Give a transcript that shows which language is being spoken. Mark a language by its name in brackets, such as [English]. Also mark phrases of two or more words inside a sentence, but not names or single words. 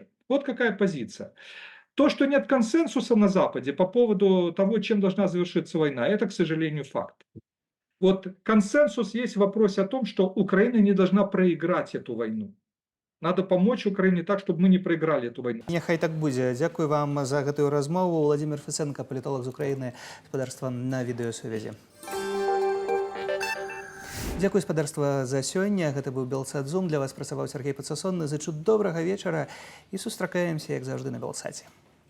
[Russian] Вот какая позиция. То, что нет консенсуса на Западе по поводу того, чем должна завершиться война, это, к сожалению, факт. Вот консенсус есть в вопросе о том, что Украина не должна проиграть эту войну. Надо помочь Украине так, чтобы мы не проиграли эту войну. [Belarusian] Няхай так будзе. Дзякуй вам за гэтую размову. Владимир Фесенко, палітолог з Украіны, спадарства на відэасувязі. Дзякуй, спадарства, за сёння. Гэта быў Белсат Зум. Для вас працаваў Сергей Пацасонны. Зычу добрага вечара і сустракаемся, як заўжды, на Белсаце.